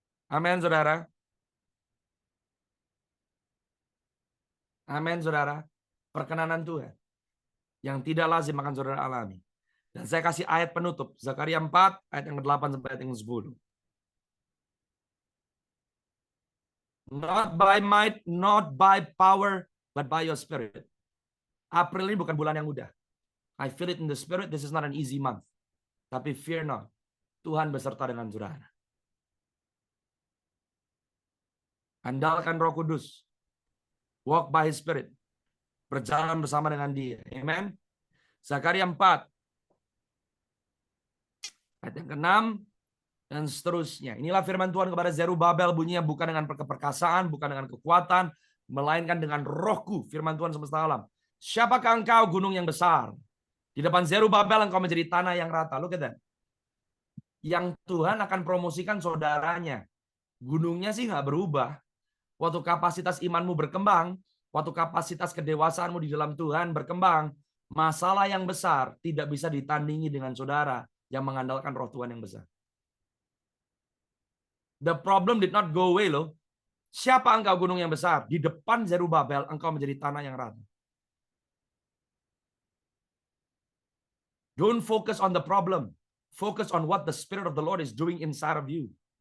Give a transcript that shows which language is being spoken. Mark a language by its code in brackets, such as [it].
[id] Amin, saudara. Amin, saudara. Perkenanan Tuhan yang tidak lazim akan saudara alami. Dan saya kasih ayat penutup. Zakaria 4, ayat yang ke-8 sampai ayat yang ke-10. [en] Not by might, not by power, but by your spirit. [id] April ini bukan bulan yang mudah. [en] I feel it in the spirit, this is not an easy month. [id] Tapi [en] fear not. [id] Tuhan beserta dengan saudara. Andalkan Roh Kudus. [en] Walk by His Spirit. [id] Berjalan bersama dengan Dia. Amen. Zakaria 4. Ayat yang ke-6 dan seterusnya. Inilah firman Tuhan kepada Zerubabel, bunyinya bukan dengan perkasaan, bukan dengan kekuatan, melainkan dengan rohku, firman Tuhan semesta alam. Siapakah engkau, gunung yang besar? Di depan Zerubabel engkau menjadi tanah yang rata. [en] Look at that. [id] Yang Tuhan akan promosikan saudaranya. Gunungnya sih nggak berubah. Waktu kapasitas imanmu berkembang, waktu kapasitas kedewasaanmu di dalam Tuhan berkembang, masalah yang besar tidak bisa ditandingi dengan saudara yang mengandalkan roh Tuhan yang besar. [en] The problem did not go away loh. [id] Siapa engkau gunung yang besar? Di depan Zerubabel engkau menjadi tanah yang rata. [en] Don't focus on the problem. Focus on what the Spirit of the Lord is doing inside of you.